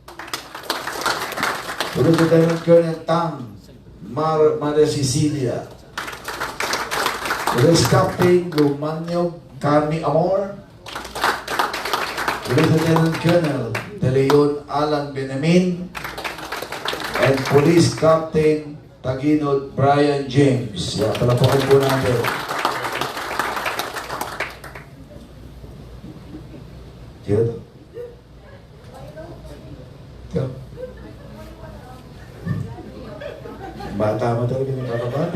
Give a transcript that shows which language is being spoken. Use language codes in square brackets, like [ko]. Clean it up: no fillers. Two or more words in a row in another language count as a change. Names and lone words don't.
[en] Police Lieutenant Colonel Tang Maria Cecilia. Police Captain Lumanyo Carmi Amor. Police Lieutenant Colonel De Leon Alan Benamin. And Police Captain Taginod Brian James. [tl] Yan, palapakan po natin. Sino to? Ito. Bata mo talaga yung kakabati.